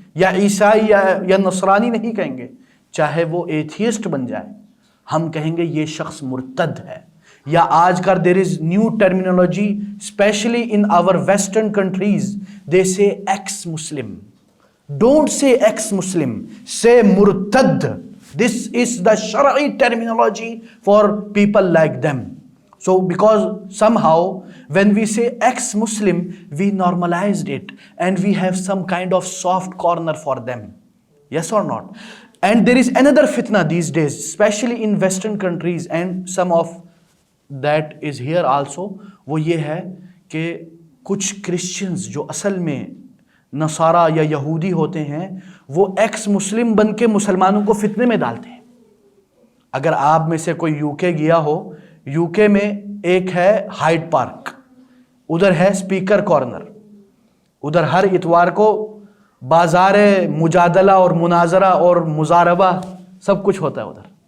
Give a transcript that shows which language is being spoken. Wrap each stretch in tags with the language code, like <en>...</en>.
<ur>یا عیسائی یا نصرانی نہیں کہیں گے، چاہے وہ ایتھیسٹ بن جائے، ہم کہیں گے یہ شخص مرتد ہے. یا آج کل</ur> <en>There is new terminology especially in our western countries, they say ex Muslim. Don't say ex Muslim, say مرتد. This is the Shara'i terminology for people like them. So because somehow when we say ex-Muslim, we normalized it and we have some kind of soft corner for them. Yes or not? And there is another fitna these days, especially in Western countries, and some of that is here also.</en> <ur>وہ یہ ہے کہ کچھ Christians جو اصل میں نصارہ یا یہودی ہوتے ہیں، وہ ایکس مسلم بن کے مسلمانوں کو فتنے میں ڈالتے ہیں. اگر آپ میں سے کوئی یو کے گیا ہو، یو کے میں ایک ہے ہائیڈ پارک، ادھر ہے اسپیکر کارنر، ادھر ہر اتوار کو بازار مجادلہ اور مناظرہ اور مزاربہ سب کچھ ہوتا ہے.</ur>